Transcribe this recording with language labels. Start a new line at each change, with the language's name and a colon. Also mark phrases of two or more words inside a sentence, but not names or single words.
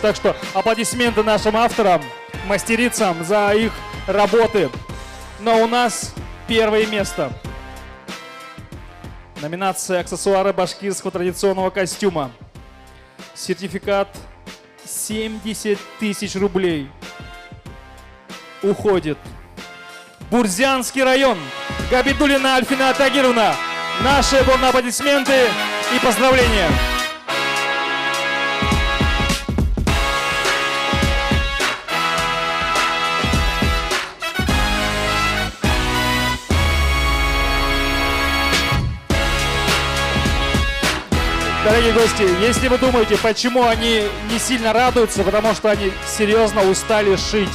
Russian: Так что аплодисменты нашим авторам, мастерицам за их работы. Но у нас первое место. Номинация «Аксессуары башкирского традиционного костюма». Сертификат 70 тысяч рублей уходит. Бурзянский район. Габидуллина Альфина Тагировна. Наши бурные аплодисменты и поздравления. Дорогие гости, если вы думаете, почему они не сильно радуются, потому что они серьезно устали шить.